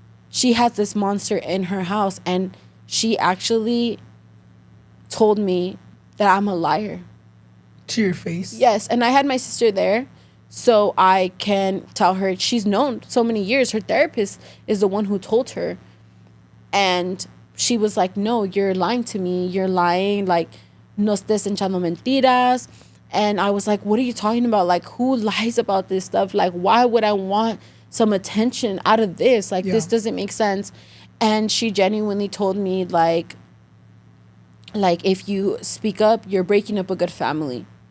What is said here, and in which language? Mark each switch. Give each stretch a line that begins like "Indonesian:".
English: She has this monster in her house, and she actually told me that I'm a liar. To your face? Yes, and I had my sister there, so I can tell her. She's known so many years. Her therapist is the one who told her. And she was like, no, you're lying to me. You're lying.
Spanish: Like, no estés echando mentiras.
English: And I was like, what are you talking about? Like, who lies about this stuff? Like, why would I want some attention out of this? Like, this doesn't make sense. And she genuinely told me, like, if you speak up, you're breaking up a good family.